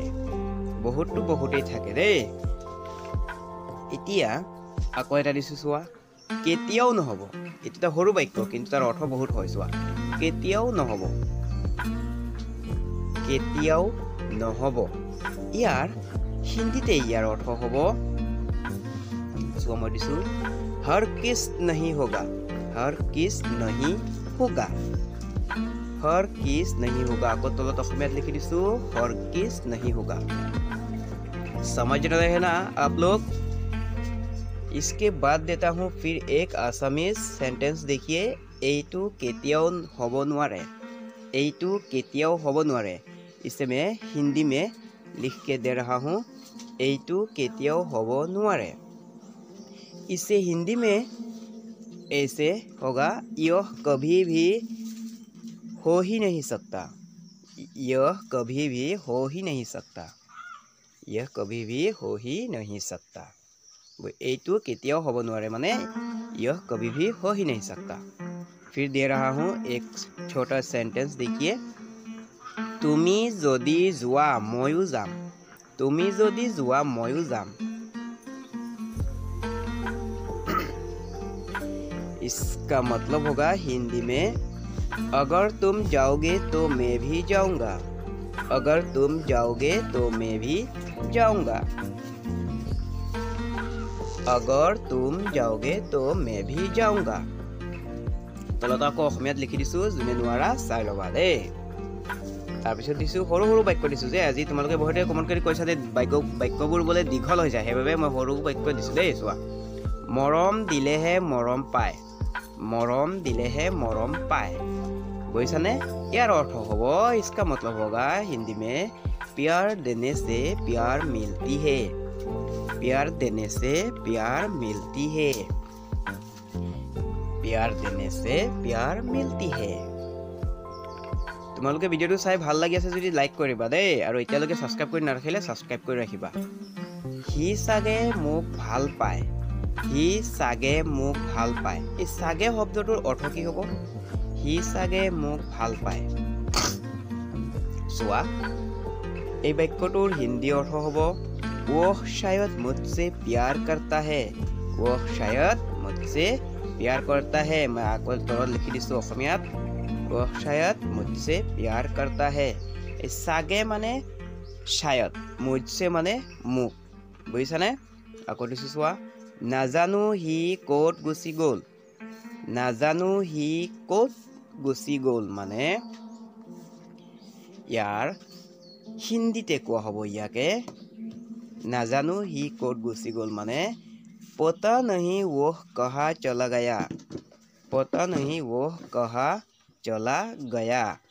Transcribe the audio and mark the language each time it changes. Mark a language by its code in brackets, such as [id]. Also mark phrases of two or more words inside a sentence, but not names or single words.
[as] বহুতো বহুতেই থাকে দেই। এতিয়া আকৌ এটা দিছোঁ চোৱা, কেতিয়াও নহ'ব। এইটো এটা সৰু বাক্য কিন্তু তাৰ অৰ্থ বহুত হয়। চোৱা, কেতিয়াও নহ'ব। কেতিয়াও নহ'ব। ইয়াৰ হিন্দীতে ইয়াৰ অৰ্থ হ'ব, চোৱা মই দিছোঁ, [hi] हर किस नहीं होगा। हर किस नहीं होगा। हर किस नहीं होगा। [as] আকৌ তলত অসমীয়াত লিখি দিছোঁ [hi] हर किस नहीं होगा। समझ रहे हैं ना आप लोग? इसके बाद देता हूँ फिर एक [en] Assamese sentence. [hi] देखिए, [as] এইটো কেতিয়াও হ'ব নোৱাৰে। এইটো কেতিয়াও হ'ব নোৱাৰে। [hi] इसे मैं हिंदी में लिख के दे रहा हूँ। [as] এইটো কেতিয়াও হ'ব নোৱাৰে। [hi] इसे हिंदी में ऐसे होगा, यह कभी भी हो ही नहीं सकता। यह कभी भी हो ही नहीं सकता। यह कभी भी हो ही नहीं सकता। [as] এইটো কেতিয়াও হ'ব নোৱাৰে মানে [hi] यह कभी भी हो ही नहीं सकता। फिर दे रहा हूँ एक छोटा सेंटेंस। देखिए, [as] তুমি যদি যোৱা ময়ো যাম। তুমি যদি যোৱা ময়ো যাম। [hi] इसका मतलब होगा हिंदी में, अगर तुम जाओगे तो मैं भी जाऊंगा। अगर तुम जाओगे तो मैं भी जाऊंगा। अगर तुम जाओगे तो मैं भी जाऊंगा। [as] তলত আকৌ অসমীয়াত লিখি দিছোঁ, যোনে নোৱাৰা চাই ল'বা দেই। তাৰপিছত দিছোঁ সৰু সৰু বাক্য দিছোঁ যে আজি তোমালোকে বহুতে কমেণ্ট কৰি কৈছা যে বাক্যবোৰ বোলে দীঘল হৈ যায়, সেইবাবে মই সৰু বাক্য দিছোঁ দেই। চোৱা, মৰম দিলেহে মৰম পায়, মৰম দিলেহে মৰম পায়, বুজিছানে? ইয়াৰ অৰ্থ হ'ব, [hi] इसका मतलब होगा हिंदी में प्यार देने से प्यार मिलती है, प्यार देने से प्यार मिलती है, प्यार देने से प्यार मिलती है। [as] তোমালোকে ভিডিওটো চাই ভাল লাগি আছে যদি লাইক কৰিবা দেই, আৰু এতিয়ালৈকে সাবস্ক্ৰাইব কৰি নাৰাখিলে সাবস্ক্ৰাইব কৰি ৰাখিবা। সি চাগে মোক ভাল পায়, সি চাগে মোক ভাল পায়, এই চাগে শব্দটোৰ অৰ্থ কি হ'ব? সি চাগে মোক ভাল পায়। চোৱা, এই বাক্যটোৰ হিন্দী অৰ্থ হ'ব, [hi] वो शायद मुझसे प्यार करता है, वो शायद मुझसे प्यार करता है। [as] মই আকৌ তলত লিখি দিছোঁ অসমীয়াত, [hi] वो शायद मुझसे प्यार करता है। [as] এই চাগে মানে শায়দ, মুঝছে মানে মোক, বুজিছানে? আকৌ দিছোঁ চোৱা, নাজানো সি ক'ত গুচি গ'ল, নাজানো সি ক'ত গুচি গ'ল মানে ইয়াৰ হিন্দীতে কোৱা হ'ব ইয়াকে, নাজানো সি ক'ত গুচি গ'ল মানে [hi] पता नहीं वो कहाँ चला गया, पता नहीं वो कहाँ चला गया।